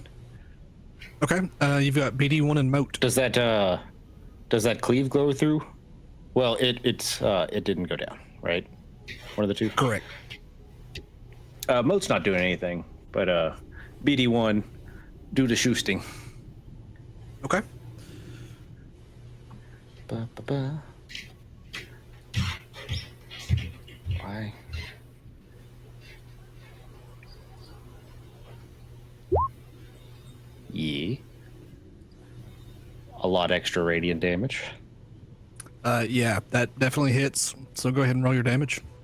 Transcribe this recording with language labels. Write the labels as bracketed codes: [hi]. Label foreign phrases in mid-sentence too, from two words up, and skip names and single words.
[en] Okay, you've got BD1 and Moat. Does that cleave glow through? Well, it didn't go down, right? One of the two. Correct. Moat's not doing anything, but BD1 do the shoosting. Okay. Ba-ba-ba. Why? Yeah. A lot extra radiant damage. Yeah, that definitely hits. So go ahead and roll your damage.